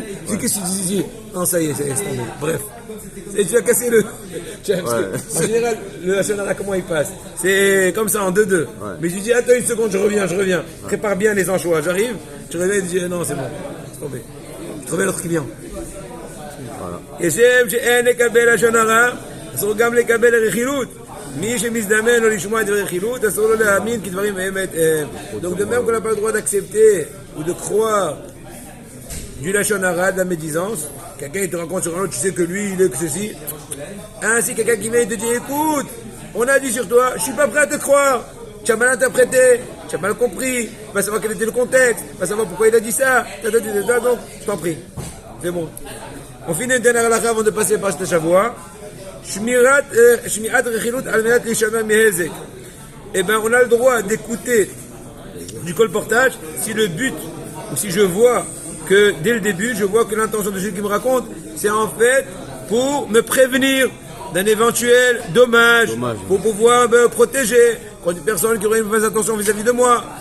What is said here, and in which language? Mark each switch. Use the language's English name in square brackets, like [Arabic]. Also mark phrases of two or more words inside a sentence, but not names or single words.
[French] Qu'est-ce que tu dis? Non, ça y est, c'est tombé. Bref. Et tu as cassé le. En général, le national, comment il passe? C'est comme ça, en 2-2. Mais je lui dis, attends une seconde, je reviens. Prépare bien les anchois. J'arrive, tu reviens et tu dis, non, c'est bon. tombé. Trouvez l'autre qui vient. [Hebrew] כשם שאין לקבל לשון הרע, אסור גם לקבל רכילות. מי שמזדמן לו לשמוע דברי רכילות, אסור לו להאמין כי דברים באמת הם. [French] Donc de même qu'on n'a pas le droit d'accepter ou de croire du [Hebrew] לשון הרע, [French] de la médisance. Quelqu'un il te rencontre sur un autre, tu sais que lui il est que ceci. Ainsi quelqu'un qui vient et te dit écoute, on a dit sur toi, je suis pas prêt à te croire. Tu as mal interprété, tu as mal compris, tu vas savoir quel était le contexte, tu vas savoir pourquoi il a dit ça, donc je t'en prie. C'est bon. On finit une dernière halakha avant de passer par cette Shavua. [Hebrew] שמירת רכילות על מנת לשמע מהיזק. [French] Eh bien, on a le droit d'écouter du colportage si le but, ou si je vois que dès le début, je vois que l'intention de celui qui me raconte, c'est en fait pour me prévenir d'un éventuel dommage, pour pouvoir me protéger contre une personne qui aurait une mauvaise attention vis-à-vis de moi.